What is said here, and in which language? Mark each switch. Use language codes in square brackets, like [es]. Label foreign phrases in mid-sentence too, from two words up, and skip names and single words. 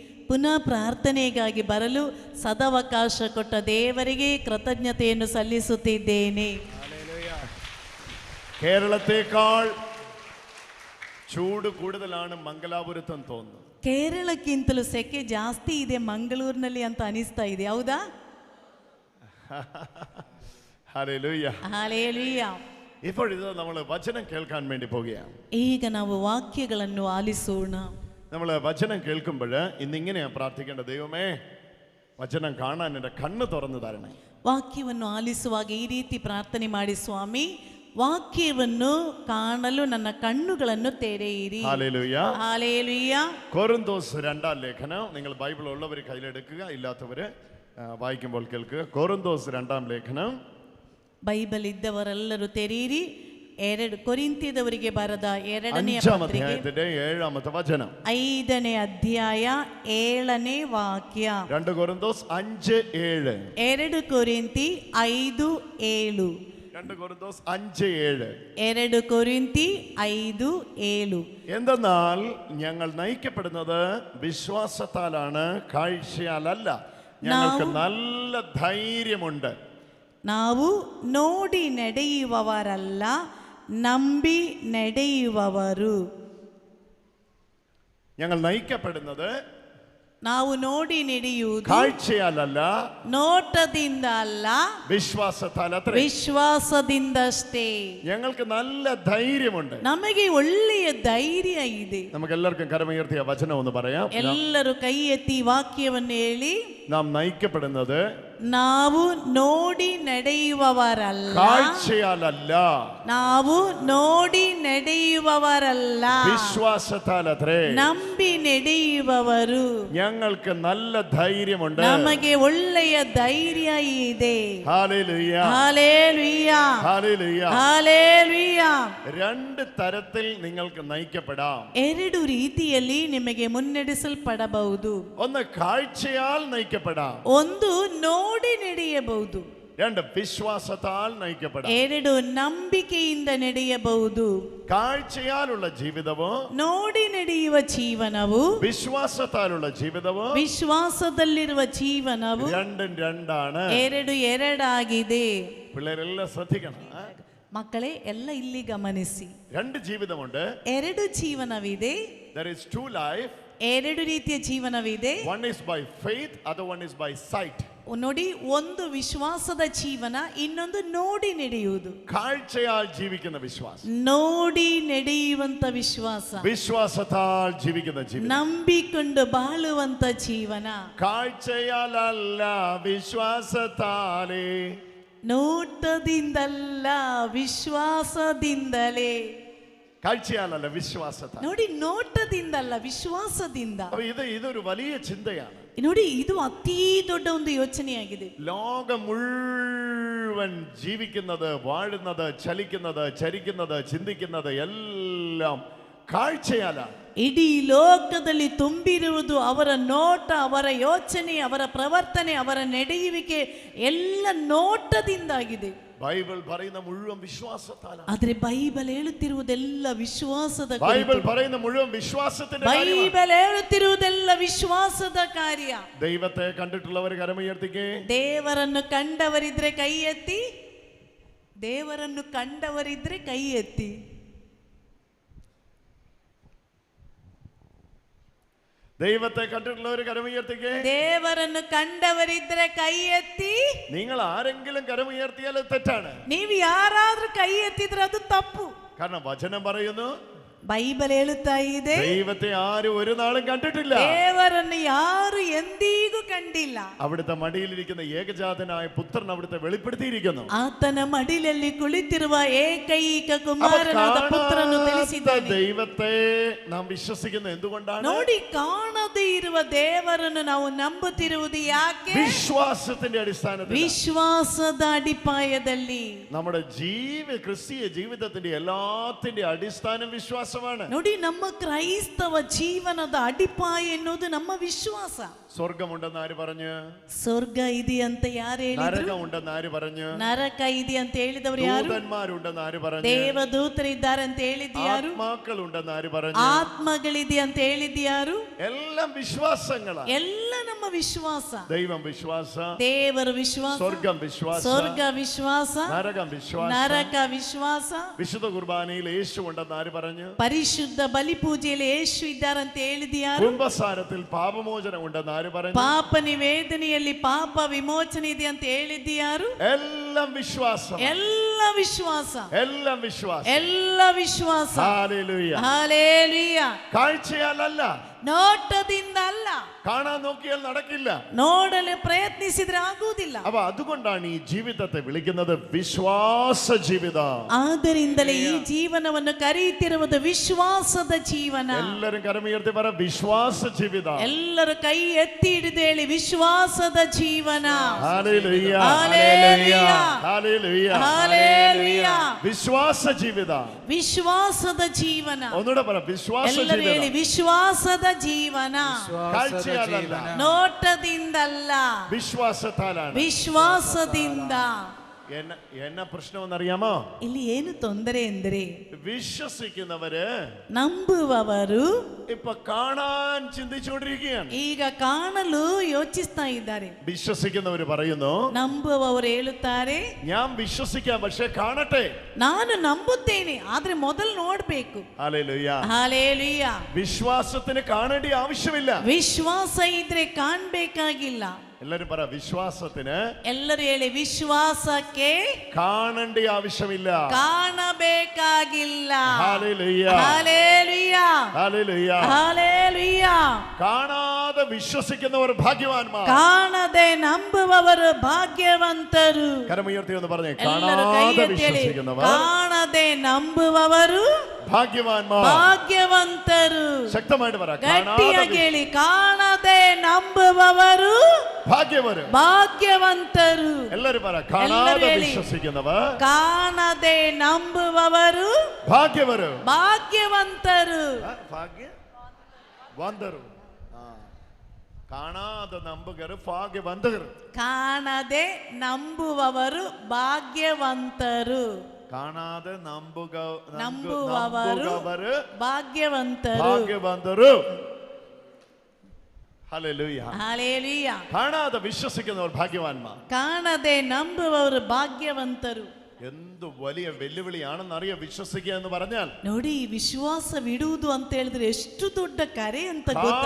[kn] ಪುನಃ ಪ್ರಾರ್ಥನೆಗಾಗಿ ಬರಲು ಸದವಕಾಶ ಕೊಟ್ಟ ದೇವರಿಗೆ ಕೃತಜ್ಞತೆಯನ್ನು ಸಲ್ಲಿಸುತ್ತಿದ್ದೇನೆ. [ml] കേരളത്തെക്കാൾ ചൂട് കൂടുതലാണ് മംഗലാപുരത്തെന്ന് തോന്നുന്നു. [kn] ಕೇರಳಕ್ಕಿಂತಲೂ ಸೆಕೆ ಜಾಸ್ತಿ ಇದೆ ಮಂಗಳೂರಿನಲ್ಲಿ ಅಂತ ಅನಿಸ್ತಾ ಇದೆ, ಹೌದಾ? [ml] ഹല്ലേലൂയ. [kn] ಹಾಲೆಲೂಯಾ. [ml] ഇപ്പോഴിത് നമ്മൾ വചനം കേൾക്കാൻ വേണ്ടി പോവുകയാണ്. ಈಗ ನಾವು ವಾಕ್ಯಗಳನ್ನು ಆಲಿಸೋಣ. നമ്മൾ വചനം കേൾക്കുമ്പോൾ ഇന്നിങ്ങനെയാണ് പ്രാർത്ഥിക്കേണ്ടത്. ദൈവമേ, വചനം കാണാൻ എൻ്റെ കണ്ണ് തുറന്നു തരണേ. [kn] ವಾಕ್ಯವನ್ನು ಆಲಿಸುವಾಗ ಈ ರೀತಿ ಪ್ರಾರ್ಥನೆ ಮಾಡಿ, ಸ್ವಾಮಿ ವಾಕ್ಯವನ್ನು ಕಾಣಲು ನನ್ನ ಕಣ್ಣುಗಳನ್ನು ತೆರೆಯಿರಿ. [ml] ഹല്ലേലൂയ. [kn] ಹಾಲೆಲೂಯ. [ml] കൊരിന്തോസ് 2-ാം ലേഖനം, നിങ്ങൾ ബൈബിൾ ഉള്ളവർ കയ്യിലെടുക്കുക, ഇല്ലാത്തവർ വായിക്കുമ്പോൾ കേൾക്കുക. കൊരിന്തോസ് 2-ാം ലേഖനം. [kn] ಬೈಬಲ್ ಇದ್ದವರೆಲ್ಲರೂ ತೆರೆಯಿರಿ. ಕೊರಿಂಥಿಯದವರಿಗೆ ಬರೆದ 2ನೇ [ml] 5-ാം അധ്യായത്തിന്റെ 7-ാമത്തെ വചനം. [kn] 5ನೇ ಅಧ್ಯಾಯ 7ನೇ ವಾಕ್ಯ. [ml] 2 കൊരിന്തോസ് 5:7. [kn] 2 ಕೊರಿಂಥಿ 5:7. [ml] 2 കൊരിന്തോസ് 5:7. 2 കൊരിന്തി 5:7. എന്തെന്നാൽ ഞങ്ങൾ നയിക്കപ്പെടുന്നത് വിശ്വാസത്താലാണ്, കാഴ്ചയാലല്ല. ഞങ്ങൾക്ക് നല്ല ധൈര്യമുണ്ട്. [kn] ನಾವು ನೋಡಿ ನಡೆಯುವವರಲ್ಲ, ನಂಬಿ ನಡೆಯುವವರು. [ml] ഞങ്ങൾ നയിക്കപ്പെടുന്നത് [kn] ನಾವು ನೋಡಿ ನಡೆಯುವುದು [ml] കാഴ്ചയാലല്ല, [kn] ನೋಟದಿಂದ ಅಲ್ಲ, [ml] വിശ്വാസത്താൽ. [kn] ವಿಶ್ವಾಸದಿಂದಷ್ಟೇ. [ml] ഞങ്ങൾക്ക് നല്ല ധൈര്യമുണ്ട്. [kn] ನಮಗೆ ಒಳ್ಳೆಯ ಧೈರ್ಯ ಇದೆ. [ml] നമുക്ക് എല്ലാവർക്കും കരമുയർത്തിയ വചനം ഒന്ന് പറയാം. [kn] ಎಲ್ಲರೂ ಕೈ ಎತ್ತಿ ವಾಕ್ಯವನ್ನು ಹೇಳಿ. [ml] നാം നയിക്കപ്പെടുന്നത് [kn] ನಾವು ನೋಡಿ ನಡೆಯುವವರಲ್ಲ, [ml] കാഴ്ചയാലല്ല, [kn] ನಾವು ನೋಡಿ ನಡೆಯುವವರಲ್ಲ, [ml] വിശ്വാസത്താലത്രേ. [kn] ನಂಬಿ ನಡೆಯುವವರು. [ml] ഞങ്ങൾക്ക് നല്ല ധൈര്യമുണ്ട്. [kn] ನಮಗೆ ಒಳ್ಳೆಯ ಧೈರ್ಯ ಇದೆ. [ml] ഹല്ലേലൂയ. ഹല്ലേലൂയ. ഹല്ലേലൂയ. ഹല്ലേലൂയ. 2 തരത്തിൽ നിങ്ങൾക്ക് നയിക്കപ്പെടാം. [kn] 2 ರೀತಿಯಲ್ಲಿ ನಿಮಗೆ ಮುನ್ನಡೆಸಲ್ಪಡಬಹುದು. [ml] ഒന്ന് കാഴ്ചയാൽ നയിക്കപ്പെടാം. [kn] ಒಂದು ನೋಡಿ ನಡೆಯಬಹುದು. [ml] 2 വിശ്വാസത്താൽ നയിക്കപ്പെടാം. [kn] 2 ನಂಬಿಕೆಯಿಂದ ನಡೆಯಬಹುದು. [ml] കാഴ്ചയാലുള്ള ജീവിതവും [kn] ನೋಡಿ ನಡೆಯುವ ಜೀವನವು, [ml] വിശ്വാസത്താലുള്ള ജീവിതവും, [kn] ವಿಶ್ವಾಸದಲ್ಲಿರುವ ಜೀವನವು [ml] രണ്ടും രണ്ടാണ്. [kn] 2 ಆಗಿದೆ. [ml] പിള്ളേരെല്ലാം ശ്രദ്ധിക്കണം. [kn] ಮಕ್ಕಳೇ ಎಲ್ಲ ಇಲ್ಲಿ ಗಮನಿಸಿ. [ml] 2 ജീവിതമുണ്ട്. [kn] 2 ಜೀವನವಿದೆ. [en] There is 2 life. [kn] 2 ರೀತಿಯ ಜೀವನವಿದೆ. [en] One is by faith, other one is by sight. [kn] ನೋಡಿ, ಒಂದು ವಿಶ್ವಾಸದ ಜೀವನ, ಇನ್ನೊಂದು ನೋಡಿ ನಡೆಯುವುದು. [ml] കാഴ്ചയാൽ ജീവിക്കുന്ന വിശ്വാസം, [kn] ನೋಡಿ ನಡೆಯುವಂತ ವಿಶ್ವಾಸ. [ml] വിശ്വാസത്താൽ ജീവിക്കുന്ന ജീവിതം, [kn] ನಂಬಿಕೊಂಡು ಬಾಳುವಂತ ಜೀವನ. [ml] കാഴ്ചയാലല്ല, വിശ്വാസത്താലേ. [kn] ನೋಟದಿಂದಲ್ಲ, ವಿಶ್ವಾಸದಿಂದಲೇ. [ml] കാഴ്ചയാലല്ല, വിശ്വാസത്താൽ. [kn] ನೋಡಿ, ನೋಟದಿಂದಲ್ಲ, ವಿಶ್ವಾಸದಿಂದ. [ml] ഇതൊരു വലിയ ചിന്തയാണ്. [kn] ನೋಡಿ, ಇದು ಅತೀ ದೊಡ್ಡ ಒಂದು ಯೋಚನೆಯಾಗಿದೆ. [ml] ലോകം മുഴുവൻ ജീവിക്കുന്നത്, വാഴുന്നത്, ചലിക്കുന്നത്, ചരിക്കുന്നത്, ചിന്തിക്കുന്നത് എല്ലാം കാഴ്ചയാലാണ്. [kn] ಇಡೀ ಲೋಕದಲ್ಲಿ ತುಂಬಿರುವುದು ಅವರ ನೋಟ, ಅವರ ಯೋಚನೆ, ಅವರ ಪ್ರವರ್ತನೆ, ಅವರ ನಡೆಯುವಿಕೆ ಎಲ್ಲ ನೋಟದಿಂದಾಗಿದೆ. [ml] ബൈബിൾ പറയുന്ന മുഴുവൻ വിശ്വാസത്താലാണ്. [kn] ಆದ್ರೆ ಬೈಬಲ್ ಹೇಳುತ್ತಿರುವುದೆಲ್ಲ ವಿಶ್ವಾಸದ ಕುರಿತು. [ml] ബൈബിൾ പറയുന്ന മുഴുവൻ വിശ്വാസത്തിന്റെ കാര്യമാണ്. [kn] ಬೈಬಲ್ ಹೇಳುತ್ತಿರುವುದೆಲ್ಲ ವಿಶ್ವಾಸದ ಕಾರ್ಯ. [ml] ദൈവത്തെ കണ്ടിട്ടുള്ളവർ കരമുയർത്തിക്കേ. [kn] ದೇವರನ್ನು ಕಂಡವರಿದ್ರೆ ಕೈ ಎತ್ತಿ. ದೇವರನ್ನು ಕಂಡವರಿದ್ರೆ ಕೈ ಎತ್ತಿ. [ml] ദൈവത്തെ കണ്ടിട്ടുള്ളവർ കരമുയർത്തിക്കേ. [kn] ದೇವರನ್ನು ಕಂಡವರಿದ್ರೆ ಕೈ ಎತ್ತಿ. [ml] നിങ്ങൾ ആരെങ്കിലും കരമുയർത്തിയാൽ തെറ്റാണ്. [kn] ನೀವು ಯಾರಾದ್ರೂ ಕೈ ಎತ್ತಿದ್ರೆ ಅದು ತಪ್ಪು. [ml] കാരണം വചനം പറയുന്നു, [kn] ಬೈಬಲ್ ಹೇಳುತ್ತಾ ಇದೆ, [ml] ദൈവത്തെ ആരും ഒരു നാളും കണ്ടിട്ടില്ല. [kn] ದೇವರನ್ನು ಯಾರು ಎಂದಿಗೂ ಕಂಡಿಲ್ಲ. [ml] അവിടുത്തെ മടിയിലിരിക്കുന്ന ഏകജാതനായ പുത്രൻ അവിടുത്തെ വെളിപ്പെടുത്തിയിരിക്കുന്നു. [kn] ಆತನ ಮಡಿಲಲ್ಲಿ ಕುಳಿತಿರುವ ಏಕೈಕ ಕುಮಾರನಾದ ಪುತ್ರನು ತಿಳಿಸಿದ್ದಾನೆ. [ml] ദൈവത്തെ നാം വിശ്വസിക്കുന്നത് എന്തുകൊണ്ടാണ്? [kn] ನೋಡಿ, ಕಾಣದೇ ಇರುವ ದೇವರನ್ನು ನಾವು ನಂಬುತ್ತಿರುವುದು ಯಾಕೆ? [ml] വിശ്വാസത്തിന്റെ അടിസ്ഥാനത്തിൽ. [kn] ವಿಶ್ವಾಸದ ಅಡಿಪಾಯದಲ್ಲಿ. [ml] നമ്മുടെ ക്രിസ്തീയ ജീവിതത്തിന്റെ എല്ലാത്തിന്റെ അടിസ്ഥാനം വിശ്വാസം. വിശ്വാസമാണ്. [kn] ನೋಡಿ ನಮ್ಮ ಕ್ರೈಸ್ತವ ಜೀವನದ ಅಡಿಪಾಯ ಎನ್ನುವುದು ನಮ್ಮ ವಿಶ್ವಾಸ. [ml] സ്വർഗമുണ്ടെന്ന് ആര് പറഞ്ഞു? [kn] ಸ್ವರ್ಗ ಇದೆ ಅಂತ ಯಾರು ಹೇಳಿದ್ರು? [ml] നരകമുണ്ടെന്ന് ആര് പറഞ്ഞു? [kn] ನರಕ ಇದೆ ಅಂತ ಹೇಳಿದವರು ಯಾರು? [ml] ദൂതന്മാരുണ്ടെന്ന് ആര് പറഞ്ഞു? [kn] ದೇವದೂತರಿದ್ದಾರೆ ಅಂತ ಹೇಳಿದ್ದು ಯಾರು? [ml] ആത്മാക്കളുണ്ടെന്ന് ആര് പറഞ്ഞു? [kn] ಆತ್ಮಗಳಿದೆ ಅಂತ ಹೇಳಿದ್ದು ಯಾರು? [ml] എല്ലാം വിശ്വാസങ്ങളാണ്. [kn] ಎಲ್ಲ ನಮ್ಮ ವಿಶ್ವಾಸ. [ml] ദൈവം വിശ്വാസ, [kn] ದೇವರ ವಿಶ್ವಾಸ, [ml] സ്വർഗം വിശ്വാസ, [kn] ಸ್ವರ್ಗ ವಿಶ್ವಾಸ, [ml] നരകം വിശ്വാസ, [kn] ನರಕ ವಿಶ್ವಾಸ. [ml] വിശുദ്ധ കുർബാനയിൽ യേശു ഉണ്ടെന്ന് ആര് പറഞ്ഞു? [kn] ಪರಿಶುದ್ಧ ಬಲಿಪೂಜೆಯಲ್ಲಿ ಯೇಸು ಇದ್ದಾರಂತ ಹೇಳಿದ್ದು ಯಾರು? [ml] കുംഭസാരത്തിൽ പാപമോചനം ഉണ്ടെന്ന് ആര് പറഞ്ഞു? [kn] ಪಾಪ ನಿವೇದನೆಯಲ್ಲಿ ಪಾಪ ವಿಮೋಚನೆ ಇದೆ ಅಂತ ಹೇಳಿದ್ದು ಯಾರು? [ml] എല്ലാം വിശ്വാസം, [kn] ಎಲ್ಲ ವಿಶ್ವಾಸ, [ml] എല്ലാം വിശ്വാസം, [kn] ಎಲ್ಲ ವಿಶ್ವಾಸ. [ml] ഹല്ലേലൂയ, [kn] ಹಲ್ಲೆಲೂಯ. [ml] കാഴ്ചയാലല്ല, [kn] ನೋಟದಿಂದ ಅಲ್ಲ, [ml] കാണാൻ നോക്കിയാൽ നടക്കില്ല, [kn] ನೋಡಲು ಪ್ರಯತ್ನಿಸಿದ್ರೆ ಆಗುವುದಿಲ್ಲ. [ml] അപ്പൊ അതുകൊണ്ടാണ് ഈ ജീവിതത്തെ വിളിക്കുന്നത് വിശ്വാസ ജീവിതം. [kn] ಆದ್ದರಿಂದಲೇ ಈ ಜೀವನವನ್ನು ಕರೆಯುತ್ತಿರುವುದು ವಿಶ್ವಾಸದ ಜೀವನ. [ml] എല്ലാരും കരമുയർത്തി പറ വിശ്വാസ ജീവിതം. [kn] ಎಲ್ಲರೂ ಕೈ ಎತ್ತಿ ಹಿಡಿದು ಹೇಳಿ ವಿಶ್ವಾಸದ ಜೀವನ. [ml] ഹല്ലേലൂയ, ഹല്ലേലൂയ, ഹല്ലേലൂയ, ഹല്ലേലൂയ. വിശ്വാസ ജീവിതം, [kn] ವಿಶ್ವಾಸದ ಜೀವನ. [ml] ഒന്നുകൂടെ പറ വിശ്വാസ [kn] ಎಲ್ಲರೂ ಹೇಳಿ [ml] ജീവിതം. [kn] ವಿಶ್ವಾಸದ ಜೀವನ. [ml] കാഴ്ചയാലല്ല, [kn] ನೋಟದಿಂದಲ್ಲ, [ml] വിശ്വാസത്താലാണ്. [kn] ವಿಶ್ವಾಸದಿಂದ. [ml] എന്ന പ്രശ്നമെന്നറിയാമോ? [kn] ಇಲ್ಲಿ ಏನು ತೊಂದರೆ ಎಂದರೆ [ml] വിശ്വസിക്കുന്നവര് [kn] ನಂಬುವವರು [ml] ഇപ്പൊ കാണാൻ ചിന്തിച്ചുകൊണ്ടിരിക്കുകയാണ്. [kn] ಈಗ ಕಾಣಲು ಯೋಚಿಸ್ತಾ ಇದ್ದಾರೆ. [ml] വിശ്വസിക്കുന്നവര് പറയുന്നു, [kn] ನಂಬುವವರು ಹೇಳುತ್ತಾರೆ, [ml] ഞാൻ വിശ്വസിക്കാം പക്ഷെ കാണട്ടെ. [kn] ನಾನು ನಂಬುತ್ತೇನೆ ಆದ್ರೆ ಮೊದಲು ನೋಡ್ಬೇಕು. [ml] ഹല്ലേലൂയ, [kn] ಹಲ್ಲೆಲೂಯ. [ml] വിശ്വാസത്തിന് കാണേണ്ട ആവശ്യമില്ല. [kn] ವಿಶ್ವಾಸ ಇದ್ರೆ ಕಾಣ್ಬೇಕಾಗಿಲ್ಲ. [ml] എല്ലാരും പറ വിശ്വാസത്തിന് [kn] ಎಲ್ಲರೂ ಹೇಳಿ ವಿಶ್ವಾಸಕ್ಕೆ [ml] കാണേണ്ട ആവശ്യമില്ല. [kn] ಕಾಣಬೇಕಾಗಿಲ್ಲ. [ml] ഹല്ലേലൂയ, ഹല്ലേലൂയ, ഹല്ലേലൂയ. ഹല്ലേലൂയ. കാണാതെ വിശ്വസിക്കുന്നവർ ഭാഗ്യവാന്മാർ. [kn] ಕಾಣದೆ ನಂಬುವವರು ಭಾಗ್ಯವಂತರು. [ml] കരമുയർത്തി എന്ന് പറഞ്ഞേ, [kn] ಎಲ್ಲರೂ ಕೈ [ml] കാണാതെ [kn] ಎತ್ತಿ ಹೇಳಿ, [ml] വിശ്വസിക്കുന്നവർ [kn] ಕಾಣದೆ ನಂಬುವವರು [ml] ഭാഗ്യവാന്മാർ. [kn] ಭಾಗ್ಯವಂತರು. [ml] ശക്തമായിട്ട് പറ, [kn] ಗಟ್ಟಿಯಾಗಿ ಹೇಳಿ, ಕಾಣದೆ ನಂಬುವವರು [ml] ഭാഗ്യവര്, [kn] ಭಾಗ್ಯವಂತರು. [ml] എല്ലാരും പറ, [kn] ಎಲ್ಲರೂ [ml] കാണാതെ [kn] ಹೇಳಿ, [ml] വിശ്വസിക്കുന്നവർ [kn] ಕಾಣದೆ ನಂಬುವವರು [ml] ഭാഗ്യവര്, [kn] ಭಾಗ್ಯವಂತರು. ഭാഗ്യವಂതರು. കാണാതെ നമ്പുകർ ഭാഗ്യವಂതರು. ಕಾಣದೆ ನಂಬುವವರು ಭಾಗ್ಯವಂತರು. കാണാതെ ನಂಬುವವರು ಭಾಗ್ಯವಂತರು. ഭാഗ്യವಂತರು. ഹല്ലേലൂയ, ಹಲ್ಲೆಲೂಯ. [ml] കാണാതെ വിശ്വസിക്കുന്നവർ ഭാഗ്യവാന്മാർ. [kn] ಕಾಣದೆ ನಂಬುವವರು ಭಾಗ್ಯವಂತರು. [ml] എന്ത് വലിയ വെല്ലുവിളിയാണെന്നറിയോ വിശ്വസിക്കുക എന്ന് പറഞ്ഞാൽ. [kn] ನೋಡಿ, ವಿಶ್ವಾಸವಿಡುವುದು ಅಂತ ಹೇಳಿದ್ರೆ ಎಷ್ಟು ದೊಡ್ಡ ಕರೆ ಅಂತ ಗೊತ್ತಾ?